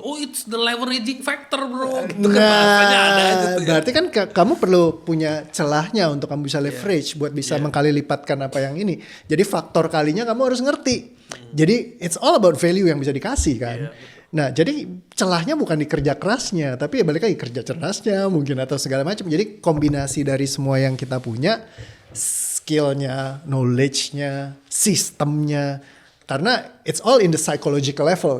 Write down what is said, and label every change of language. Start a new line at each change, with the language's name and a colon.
English: Oh, it's the leveraging factor bro.
Indonesian: Gitu kan bahasanya ada aja tuh. Berarti kan kamu perlu punya celahnya untuk kamu bisa leverage buat bisa mengkali lipatkan apa yang ini. Jadi faktor kalinya kamu harus ngerti. Jadi
English: it's all about value
Indonesian: yang bisa dikasih kan. Nah jadi celahnya bukan di kerja kerasnya, tapi ya balik lagi kerja cerdasnya mungkin atau segala macam. Jadi kombinasi dari semua yang kita punya, skillnya, knowledge-nya, sistemnya. Karena
English: it's all in the psychological level.